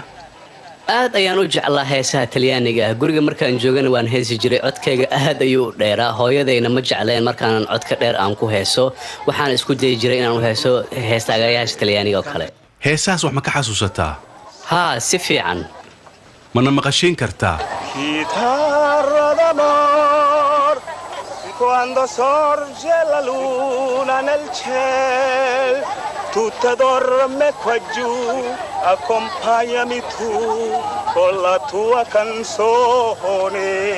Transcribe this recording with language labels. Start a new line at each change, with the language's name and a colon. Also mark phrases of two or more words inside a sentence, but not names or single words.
Somali: aad ayaan u jeclaa heesaha Talyaaniga guriga markaan joogana waan heesi jiray codkayga aad ayuu dheeraa hooyadayna ma jecleen markaan codka dheer aan ku heeso waxaan isku day jiray inaan u heeso heestaagayaasha Talyaaniga oo kale heesaas wax ma ka xasuusataa ha si fiican mana maqashin kartaa
Italian: Chitarra d'amor quando sorge la luna nel ciel tutta dorme qua giù accompagnami tu con la tua canzone